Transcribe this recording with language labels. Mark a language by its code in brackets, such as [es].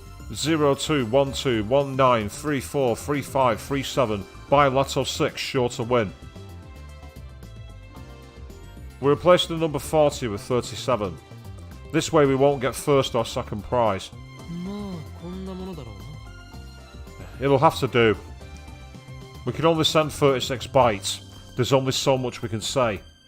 [en] 021219343537. Buy Lotto 6, sure to win. We replaced the number 40 with 37. This way we won't get first or second prize. [ja] まあこんなものだろうな。 [en] It'll have to do. We can only send 36 bytes. There's only so much we can say.